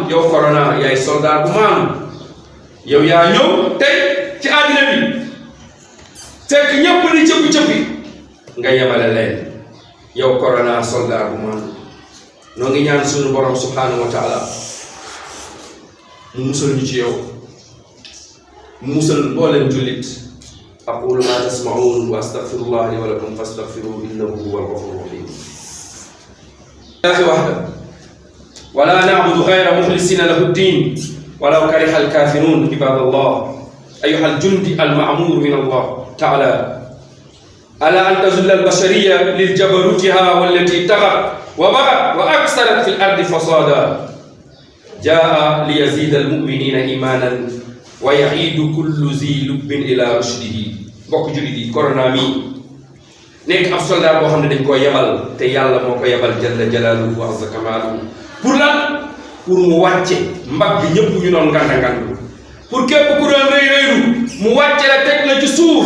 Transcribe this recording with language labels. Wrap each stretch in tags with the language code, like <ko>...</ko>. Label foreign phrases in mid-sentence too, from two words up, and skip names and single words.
<wo>yow corona yaay soldat bu maanu. yow yaa ñëw tey ci àddina bi fekk ñëpp di cëppi nga yemale leen. yow corona soldat bu maanu. noo ngi ñaan suñu borom</wo> <ar>سبحانه وتعالى</ar> <wo>mu musal ñu ci yow, mu musal mboolem jullit.</wo> <ar>أقول ما تسمعون وأستغفر الله لي ولكم فاستغفروه إنه هو الغفور الرحيم. وحده ولا نعبد غيره مخلصين له الدين ولو كره الكافرون. عباد الله أيها الجندي المأمور من الله تعالى على أن تذل البشرية لجبروتها والتي طغت وبغت وأكثرت في الأرض فسادا. جاء ليزيد المؤمنين إيمانا ويعيد كل ذي لب إلى رشده.</ar> <wo>mbokk jullit yi, corona mi nekk ab soldat boo xam ne dañ koo yebal, te yàlla moo ko yebal</wo> <ar>جل جلاله وعز كماله.</ar> <wo>pour lan? pour mu wàcce mbagg ñëpp ñu doon nganda pour képp ku doon rëy mu wàcce la teg la ci suuf.</wo>